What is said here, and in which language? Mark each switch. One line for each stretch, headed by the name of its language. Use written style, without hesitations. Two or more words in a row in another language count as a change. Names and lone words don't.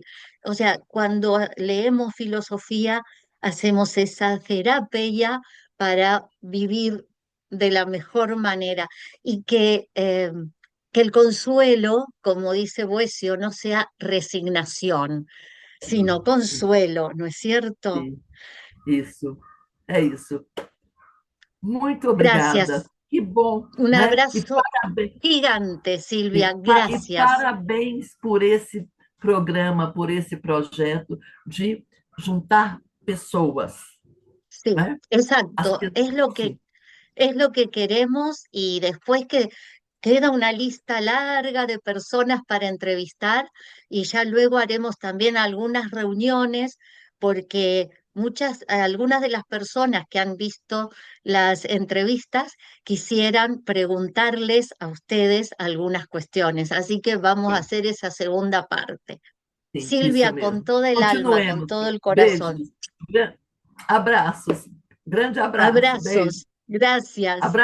Spanish: O sea, cuando leemos filosofía, hacemos esa terapia para vivir de la mejor manera y que el consuelo, como dice Boecio, no sea resignación, sino consuelo, ¿no es cierto?
Portuguese: Sim, isso. É isso. Muito obrigada.
Spanish: Gracias.
Portuguese: Que bom,
Spanish: Un
Portuguese: né?
Spanish: abrazo gigante, Silvia.
Portuguese: E
Spanish: Gracias.
Portuguese: parabéns por esse programa, por esse projeto de juntar pessoas,
Spanish: Sí,
Portuguese: né? As
Spanish: exacto.
Portuguese: que, sim,
Spanish: Es lo que queremos y después que queda una lista larga de personas para entrevistar y ya luego haremos también algunas reuniones porque algunas de las personas que han visto las entrevistas quisieran preguntarles a ustedes algunas cuestiones. Así que vamos a
Portuguese: sim,
Spanish: hacer esa segunda parte.
Portuguese: sim, isso
Spanish: Silvia, con
Portuguese: mesmo.
Spanish: todo el alma, con Continuemos. todo el corazón.
Portuguese: Beijos. Abraços. Grande abraço. Beijo.
Spanish: Abrazos. Gracias.
Portuguese: Abraço.